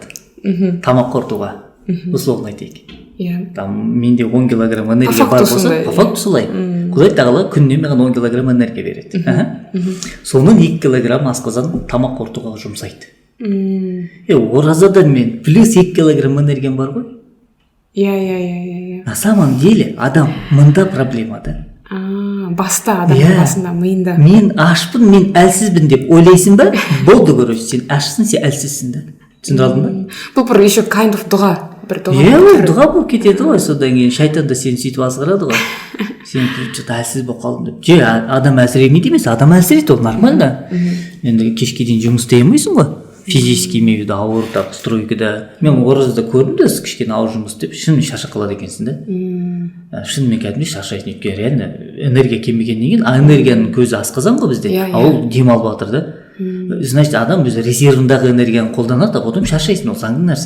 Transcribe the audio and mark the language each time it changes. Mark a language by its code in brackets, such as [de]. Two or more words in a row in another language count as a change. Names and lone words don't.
[kk] Тамақ қорытуға. Условно айтайық. Там менде 10 килограмм энергия бар болса, [ru] по факту [kk] солай. Құдай тағала күніне маған 10 килограмм энергия береді. Соның 2 килограмм асқазан тамақ қорытуға жұмсайды. Оразадан мен плюс 2 килограмм энергиям бар ғой. [ru] На самом деле [kk] адам мында проблема да. Баста, адамның басында, миында. Мен ашпын, мен әлсізбін деп ойлайсың ба? Болды, короче, сен ашсың, сен әлсізсің да. Түсіндір алдың ба? Бұл бір еще [en] kind of [kk] дұға. Дұға болып кетеді ғой, содан кейін шайтан да сені сөйтіп азғырады ғой. Сен что-то әлсіз болып қалдың деп. Адам әлсіремейді емес, адам әлсірейді, ол нормально. Енді кешке дейін жұмыс істей алмайсың ғой. [ru] Физически имею в виду, [kk] ауыр так стройкада. Мен оразада көрдім де, кішкене ауыр жұмыс істеп, шынымен шаршап қалады екенсің да. Шынымен кәдімгідей шаршайсың, өйткені реально энергия келмегеннен кейін, энергияның көзі асқазан ғой бізде, ол демалып жатыр да. Значит, адам өзі резервындағы энергияны қолданады, [ru] а потом [kk] шаршайсың, ол заңды нәрсе.